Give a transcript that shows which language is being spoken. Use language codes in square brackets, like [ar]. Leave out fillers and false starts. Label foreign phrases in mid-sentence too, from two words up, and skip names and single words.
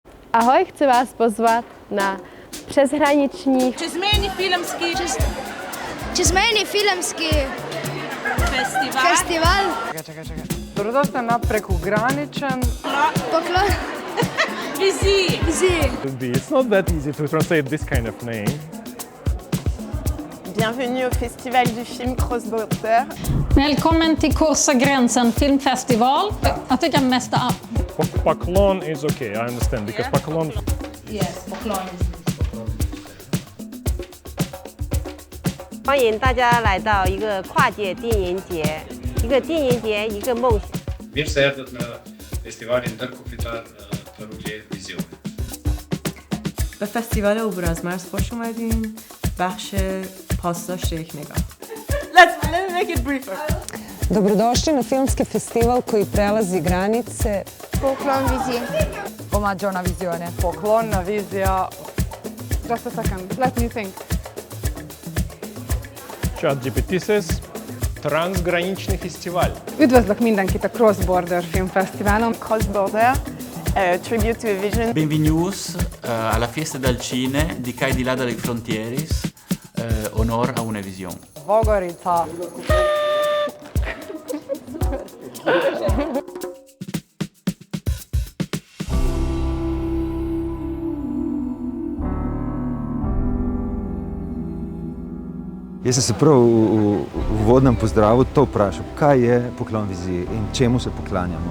[cs] Ahoj, chci vás pozvat na přeshraniční [sl] čezmejni filmski festival. Čakaj. Dobrodošli na prekograničen Poklon. Viziji. [en] It's not that easy to translate this kind of name. [fr] Bienvenue au Festival du film Crossborder. [sv] Välkommen till Korsa gränsen filmfestival. Jag tycker mest av [en] Poklon is okay, I understand, because poklon... Yes, poklon. [zh] 欢迎大家来到一个跨界电影节，一个电影节，一个梦想。 [sq] Mir se erdät na festivalin Darko Bratine vizion. [fa] به فستیوال عبور از مرز خوش اومدین. بخش پاسداشت یک نگاه. [en] Let's make it briefer. [hr] Dobrodošli na filmski festival koji prelazi granice. Poklon viziji. [mk] Omaggio na visione. Poklon na vizija. [en] Just a second, let me think. ChatGPT says [hr] transgranični festival. [hu] Üdvözlök mindenkit a Crossborder Film Festivalon. [en] Crossborder, tribute to a vision. [it] Benvenuti alla festa del cine di Kai di là dalle frontiere, onor a una visione. [sl] Vogorica. Jaz sem se prav v uvodnem pozdravu to vprašal, kaj je poklon viziji in čemu se poklanjamo.